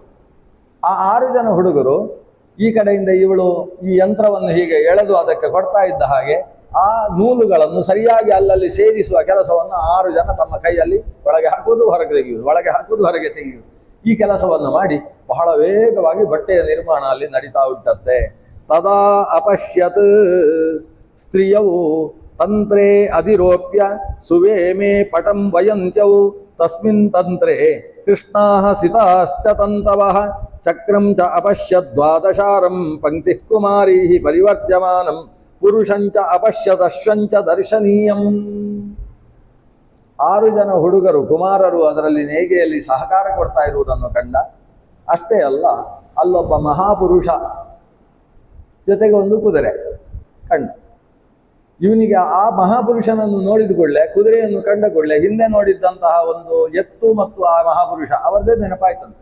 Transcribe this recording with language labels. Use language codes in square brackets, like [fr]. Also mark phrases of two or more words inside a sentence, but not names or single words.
[kn] ಆ 6 ಜನ ಹುಡುಗರು ಈ ಕಡೆಯಿಂದ ಇವಳು ಈ ಯಂತ್ರವನ್ನು ಹೀಗೆ ಎಳೆದು ಅದಕ್ಕೆ ಕೊಡ್ತಾ ಇದ್ದ ಹಾಗೆ ಆ ನೂಲುಗಳನ್ನು ಸರಿಯಾಗಿ ಅಲ್ಲಲ್ಲಿ ಸೇರಿಸುವ ಕೆಲಸವನ್ನು 6 ಜನ ತಮ್ಮ ಕೈಯಲ್ಲಿ ಒಳಗೆ ಹಾಕುವುದು ಹೊರಗೆ ತೆಗೆಯುವುದು, ಒಳಗೆ ಹಾಕುವುದು ಹೊರಗೆ ತೆಗೆಯುವುದು, ಈ ಕೆಲಸವನ್ನು ಮಾಡಿ ಬಹಳ ವೇಗವಾಗಿ ಬಟ್ಟೆಯ ನಿರ್ಮಾಣ ಅಲ್ಲಿ ನಡೀತಾ ಉಂಟಂತೆ. [sa] ತದಾ ಅಪಶ್ಯತ್ ಸ್ತ್ರೀಯವು ತಂತ್ರೇ ಅಧಿರೋಪ್ಯ ಸುವೇಮೇ ಪಟಂ ವಯಂತ್ಯವು ತಸ್ಮಿನ್ ತಂತ್ರೇ ಕೃಷ್ಣಾಃ ಸಿತಾಶ್ಚ ತಂತವಃ ಚಕ್ರಂ ಚ ಅಪಶ್ಯತ್ ದ್ವಾದಶಾರಂ ಪಂಕ್ತಿಃ ಕುಮಾರೀಃ ಪರಿವರ್ತ್ಯಮಾನಂ ಪುರುಷಂಚ ಅಪಶ್ಯತ್ ಅಶ್ವಂಚ ದರ್ಶನೀಯಂ. [kn] 6 ಜನ ಹುಡುಗರು ಕುಮಾರರು ಅದರಲ್ಲಿ ನೇಯ್ಗೆಯಲ್ಲಿ ಸಹಕಾರ ಕೊಡ್ತಾ ಇರುವುದನ್ನು ಕಂಡ. ಅಷ್ಟೇ ಅಲ್ಲ, ಅಲ್ಲೊಬ್ಬ ಮಹಾಪುರುಷ ಜೊತೆಗೆ ಒಂದು ಕುದುರೆ ಕಂಡ. ಇವನಿಗೆ ಆ ಮಹಾಪುರುಷನನ್ನು ನೋಡಿದ ಕೂಡಲೇ, ಕುದುರೆಯನ್ನು ಕಂಡ ಕೂಡಲೇ ಹಿಂದೆ ನೋಡಿದ್ದಂತಹ ಒಂದು ಎತ್ತು ಮತ್ತು ಆ ಮಹಾಪುರುಷ ಅವರದೇ ನೆನಪಾಯ್ತಂತೆ.